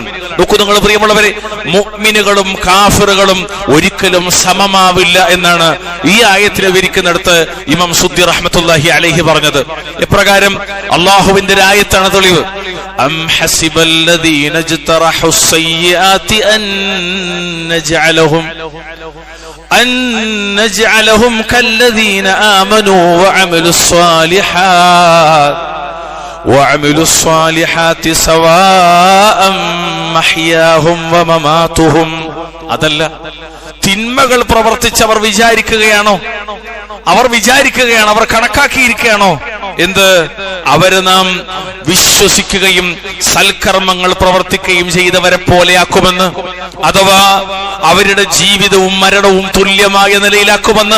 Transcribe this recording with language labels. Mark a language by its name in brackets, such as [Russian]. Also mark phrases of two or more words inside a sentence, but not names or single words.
[Malayalam] നോക്കൂ നിങ്ങൾ പ്രിയമുള്ളവരെ, മുഅ്മിനുകളും കാഫിറുകളും ഒരിക്കലും സമമാവില്ല എന്നാണ് ഈ ആയത്തിനെ വിവരിക്കുന്നിടത്ത് ഇമാം സുദ്ദി [Arabic] رحمة الله عليه [Malayalam] പറഞ്ഞത്. എപ്രകാരം? അല്ലാഹുവിന്റെ ആയത്താണ് തെളിവ്. [Arabic] أم حسب الذين اجترحوا السيئات أن نجعلهم كالذين آمنوا وعملوا الصالحات سواء محياهم ومماتهم. [Malayalam] അതല്ല, തിന്മകൾ പ്രവർത്തിച്ചവർ വിചാരിക്കുകയാണോ, അവർ കണക്കാക്കിയിരിക്കുകയാണോ എന്ത്? അവര് നാം വിശ്വസിക്കുകയും സൽക്കർമ്മങ്ങൾ പ്രവർത്തിക്കുകയും ചെയ്തവരെ പോലെയാക്കുമെന്ന്, അഥവാ അവരുടെ ജീവിതവും മരണവും തുല്യമായ നിലയിലാക്കുമെന്ന്.